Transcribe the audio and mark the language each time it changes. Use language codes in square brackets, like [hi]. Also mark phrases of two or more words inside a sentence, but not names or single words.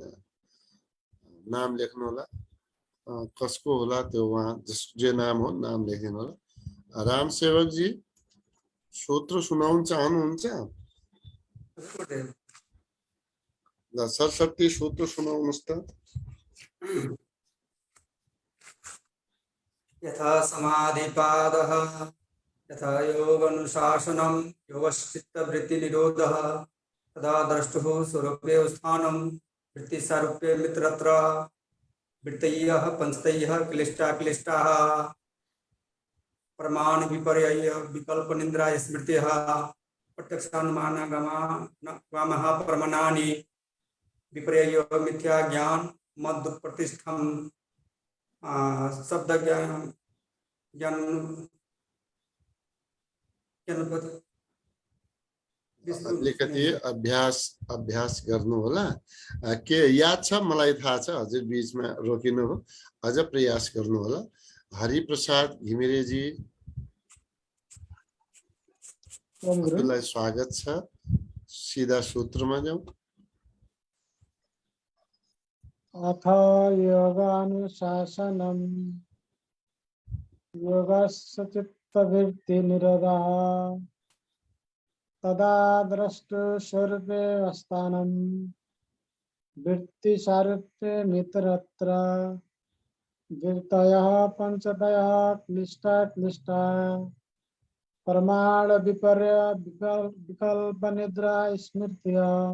[ne] नाम लेख्नु होला। कसको होला त्यो वहाँ जे नाम हो नाम लेखिदिनु होला। राम सेवक जी सूत्र सुनाउन चाहनुहुन्छ? ल सरस्वती सूत्र सुनाउनुस् त। [sa] यथा समाधिपादः यथा योगानुशासनं योगश्चित्तवृत्तिनिरोधः तदा द्रष्टुः स्वरूपे स्थानं वृत्तिसारूप्ये मित्रत्र वृत्तयः पंचतयः क्लिष्टाः प्रमाण विपर्यय विकल्प निद्रा स्मृतिः प्रत्यक्षानुमानगमः प्रमाणानि विपर्यय मिथ्या ज्ञान मद प्रतिष्ठम शब्द ज्ञान [ne] अलिकति अभ्यास गर्नु होला। के याद छ? मलाई थाहा छ, हजुर बीचमा रोकिनु हो। अझ प्रयास गर्नु होला। हरिप्रसाद घिमिरेजी, हजुरलाई स्वागत छ। सीधा सूत्रमा जाउँ। [sa] अथ योगानुशासनम् योगस्य चित्तवृत्तिनिरोधः तदा द्रष्टुस्वरूपे स्थानं वृत्तिसारूप्ये मित्रत्र वृत्तयः पंचतयः क्लिष्टा प्रमाण विपर्य विकल्प निद्रा स्मृतिः